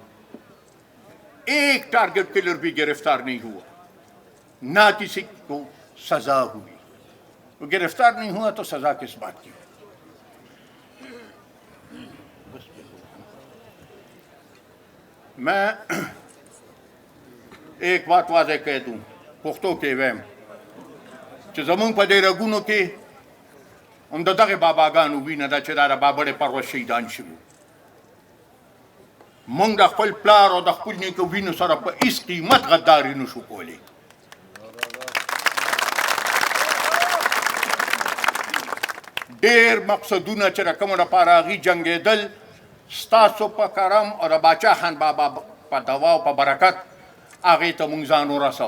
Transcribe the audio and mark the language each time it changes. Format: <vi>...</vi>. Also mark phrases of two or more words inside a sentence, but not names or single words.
<ur>ایک ٹارگٹ کلر بھی گرفتار نہیں ہوا، نہ کسی کو سزا ہوئی. وہ گرفتار نہیں ہوا تو سزا کس بات کی؟ میں ایک بات واضح کہہ دوں</ur> <ps>پختو کے ویم چې زمونږ په دې رګونو کې هم د دغې باباګانو وینه ده چې دا د بابړې پروس شهیدان شوي. مونږ د خپل پلار او د خپل نیکه وینو سره په هیڅ قیمت غداري نشو کولی. ډېر مقصدونه چې د کومو دپاره هغوی جنګېدل ستاسو په کرم او د باچا خان بابا په دوا او په برکت هغې ته مونږ ځان ورسو.</ps>